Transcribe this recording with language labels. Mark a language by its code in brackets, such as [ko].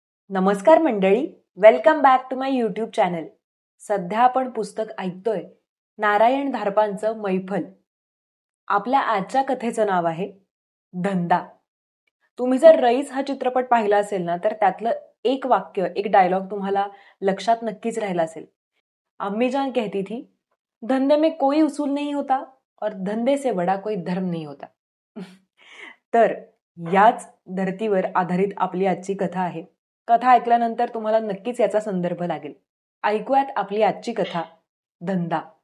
[mr] नमस्कार मंडळी, [en] Welcome back to my YouTube channel. [mr] सध्या आपण पुस्तक ऐकतोय नारायण धारपांचं मैफल. आपल्या आजच्या कथेचं नाव आहे धंदा. तुम्ही जर रईस हा चित्रपट पाहिला असेल ना, तर त्यातलं एक वाक्य, एक डायलॉग तुम्हाला लक्षात नक्कीच राहिला असेल. [hi] अम्मी जान कहती थी, धंदे में कोई उसूल नहीं होता और धंदे से बड़ा कोई धर्म नहीं होता. [mr] तर याच धर्तीवर आधारित आपली आजची कथा आहे. कथा ऐकल्यानंतर तुम्हाला नक्कीच याचा संदर्भ लागेल. ऐकूयात आपली आजची कथा, धंदा.